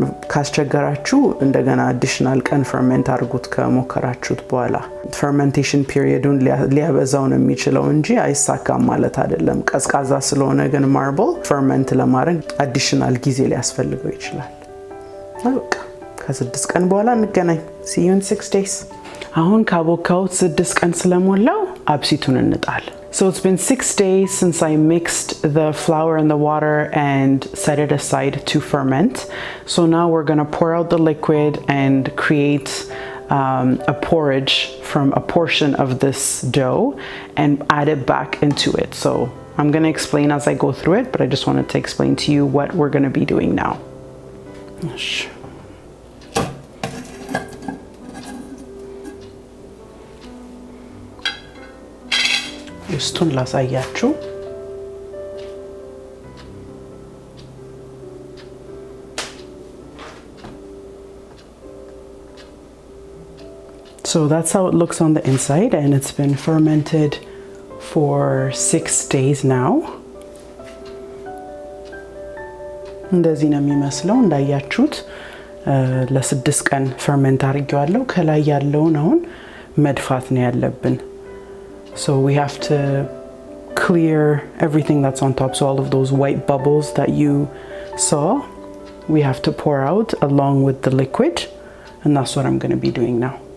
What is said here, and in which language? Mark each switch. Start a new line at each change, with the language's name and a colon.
Amharic: ካስቸገራችሁ እንደገና አዲሽናል ቀን ፈርመንት አድርጉት ከሞከራችሁት በኋላ። ፈርመንቴሽን ፒሪየዱን ሊያበዛው ነው የሚችለው እንጂ አይሳካም ማለት አይደለም። ቀዝቃዛ ስለሆነ ግን ማርብል ፈርመንት ለማድረግ አዲሽናል ጊዜ ሊያስፈልገው ይችላል። በቃ ከ6 ቀን በኋላ እንገናኝ።
English: see you in 6 days።
Amharic: አሁን ካቦካውት 6 ቀን ስለሞላው አብሲቱን እንጣል።
English: So it's been 6 days since I mixed the flour and the water and set it aside to ferment. So now we're going to pour out the liquid and create a porridge from a portion of this dough and add it back into it. So I'm going to explain as I go through it, but I just wanted to explain to you what we're going to be doing now.
Amharic: ውስጡን ላሳያችሁ።
English: So that's how it looks on the inside, and it's been fermented for 6 days now.
Amharic: እንደዚህ ነው የሚመስለው። እንዳያችሁት ለ6 ቀን ፈርመንት አድርጌዋለሁ። ከላይ ያለውን አሁን መድፋት ነው ያለብን.
English: So we have to clear everything that's on top. So all of those white bubbles that you saw, we have to pour out along with the liquid, and that's what I'm going to be doing now.